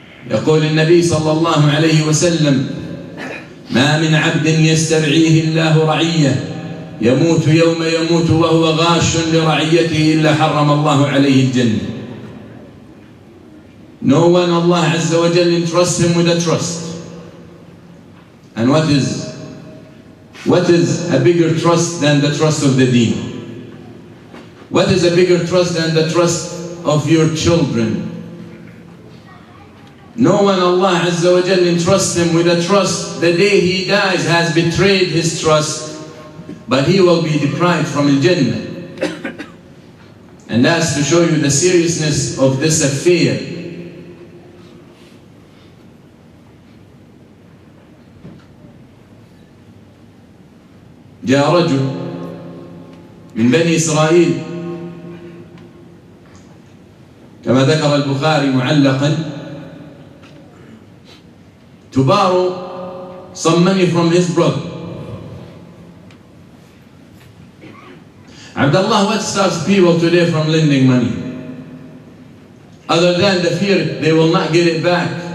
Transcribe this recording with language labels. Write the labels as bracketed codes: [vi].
[ar] يقول النبي صلى الله عليه وسلم: ما من عبد يسترعيه الله رعية يموت يوم يموت وهو غاش لرعيته إلا حرم الله عليه الجنة. [en] No one, Allah Azza wa Jal, entrusts him with a trust. And what is a bigger trust than the trust of the deen? What is a bigger trust than the trust of your children? No one, Allah Azza wa Jal, entrusts him with a trust. The day he dies has betrayed his trust, but he will be deprived from Al-Jannah. And that's to show you the seriousness of this affair. [ar] جاء رجل من بني إسرائيل كما ذكر البخاري معلقا [en] to borrow some money from his brother. Abdullah, what stops people today from lending money? Other than the fear they will not get it back.